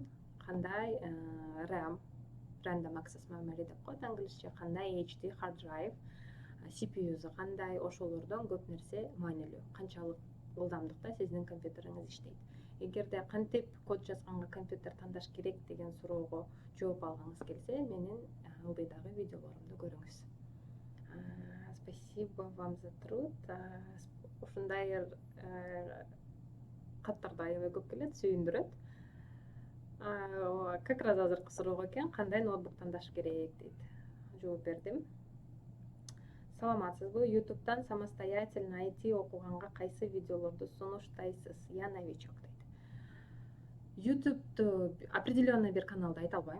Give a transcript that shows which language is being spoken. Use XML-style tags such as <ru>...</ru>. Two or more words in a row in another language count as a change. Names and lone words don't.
<ky>Кандай RAM,</ky> <en>Random Access Memory</en> <ky>деп коет англисче, кандай HD</ky> <en>hard drive,</en> <ky>CPU-су кандай, ошолордон көп нерсе маанилүү. Канчалык ылдамдыкта сиздин компьютериңиз иштейт. Эгерде кантип код жазганга компьютер тандаш керек деген суроого жооп алгыңыз келсе, менин ылдыйдагы видеолорумду көрүңүз.</ky> <ru>Спасибо вам за труд.</ru> <ky>Ушундай каттарды аябай көп келет, сүйүндүрөт.</ky> <ru>Как раз</ru> <ky>азыркы суроого экен, кандай ноутбук тандаш керек дейт. Жооп бердим. Саламатсызбы? YouTube'дан самостоятельно IT окуганга кайсы видеолорду сунуштайсыз?</ky> <ru>Я новичок</ru> <ky>дейт. YouTube'ду определенный бир каналды айта албайм.</ky>